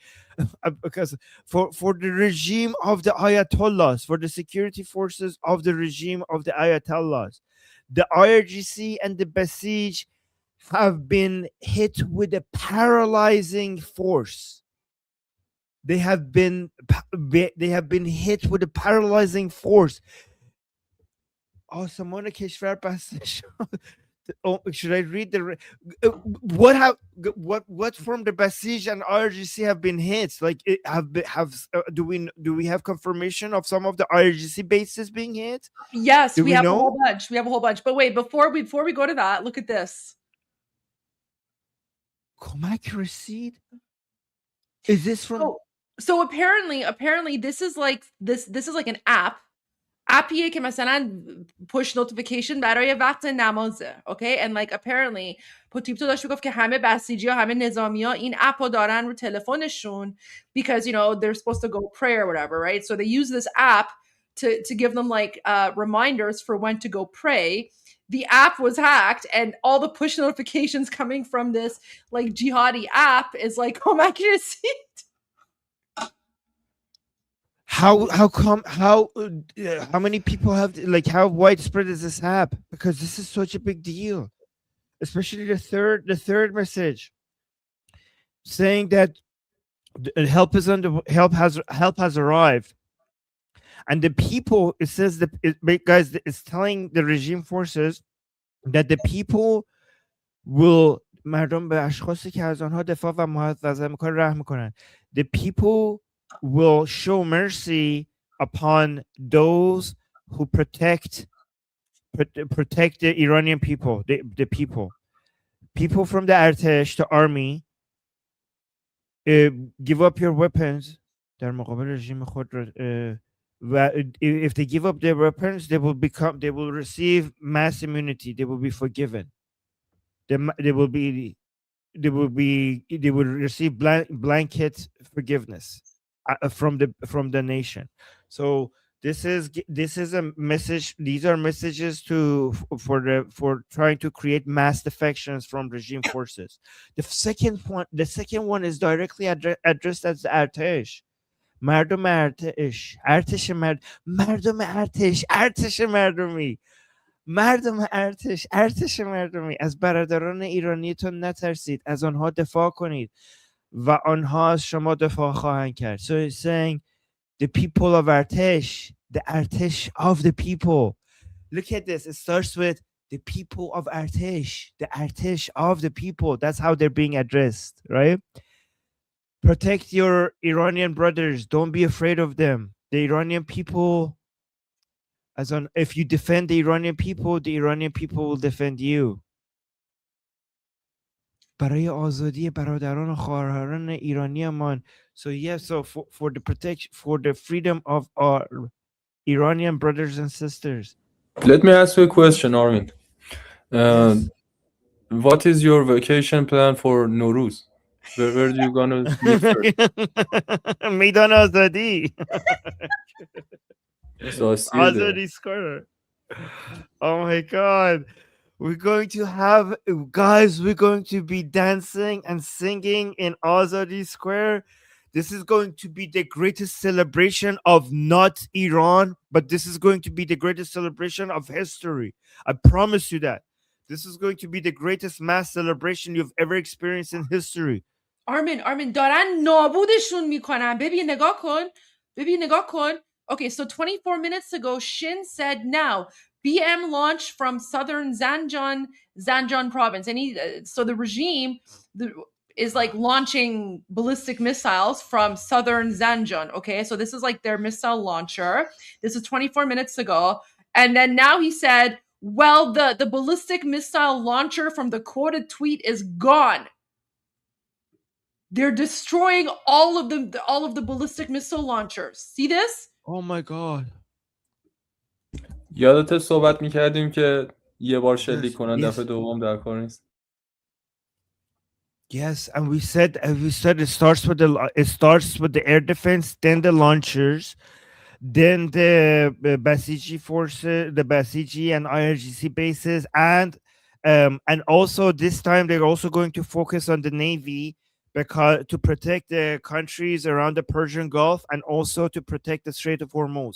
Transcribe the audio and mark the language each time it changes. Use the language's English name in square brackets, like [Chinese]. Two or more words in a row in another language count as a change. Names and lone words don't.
[English] Because for the regime of the Ayatollahs, for the security forces of the regime of the Ayatollahs, the IRGC and the Basij have been hit with a paralyzing force. They have been hit with a paralyzing force. [Persian] آسمان کشور بسته شد. [English] Oh, should I read the what from the Basij and IRGC have been hit? Like, do we have confirmation of some of the IRGC bases being hit? Yes, Do we we have a know? whole bunch. We have a whole bunch. But wait, before we go to that, look at this. [Persian] کمک رسید. [English] Is this from? So apparently this is like an app. [Persian] appیه که مثلا [English] push notification [Persian] برای وقت نمازه. [English] Okay, and like apparently [Persian] پوتیپتو داشت میگفت که همه بسیجی ها همه نظامی ها این اپ رو دارن رو تلفنشون [English] because you know they're supposed to go pray or whatever, right? So they use this app to give them like reminders for when to go pray. The app was hacked and all the push notifications coming from this like jihadi app is like [Persian] کمک رسید. [English] How come how many people have, like, how widespread is this app? Because this is such a big deal, especially the third message saying that help has arrived, and the people, it says that guys, it's telling the regime forces that the people will [Persian] مردم به اشخاصی که از آنها دفاع و محافظت میکنن رحم میکنن. [English] The people will show mercy upon those who protect the Iranian people, the people from the Artesh, the army. Give up your weapons. [Persian] در مقابل رژیم خود [English] if they give up their weapons, they will receive mass immunity. They will be forgiven. They will receive blanket forgiveness from the nation. So this is a message. These are messages for trying to create mass defections from regime forces. The second one is directly addressed as the Artesh. [Persian] مردم ارتش ارتش مردمی از برادران ایرانیتون نترسید، از آنها دفاع کنید و آنها از شما دفاع خواهند کرد. [English] So it's saying the people of Artesh, the Artesh of the people. Look at this. It starts with the people of Artesh, the Artesh of the people. That's how they're being addressed, right? Protect your Iranian brothers. Don't be afraid of them. The Iranian people, if you defend the Iranian people will defend you. [Persian] برای آزادی برادران و خواهران ایرانیمان. [English] So yeah, so for the protection, for the freedom of our Iranian brothers and sisters. Let me ask you a question, Armin. Yes. What is your vacation plan for Nowruz? Where are you gonna live first? [Persian] میدان آزادی. [English] So Azadi Square. Oh my God. We're going to be dancing and singing in Azadi Square. This is going to be the greatest celebration of not Iran, but this is going to be the greatest celebration of history. I promise you that. This is going to be the greatest mass celebration you've ever experienced in history. [Persian] Armin دارن نابودشون میکنن. ببین نگاه کن. [English] Okay, so 24 minutes ago, Shin said now BM launched from southern Zanjan province. And so the regime is like launching ballistic missiles from southern Zanjan. Okay, so this is like their missile launcher. This is 24 minutes ago. And then now he said, well, the ballistic missile launcher from the quoted tweet is gone. They're destroying all of the ballistic missile launchers. See this? Oh my God. [Persian] یادت صحبت میکردیم که یه بار شلیک کنن دفعه دوم در کار نیست. [English] Yes, and we said it starts with the air defense, then the launchers, then the Basiji forces, the Basiji and IRGC bases, and And also this time they're also going to focus on the Navy because to protect the countries around the Persian Gulf and also to protect the Strait of Hormuz.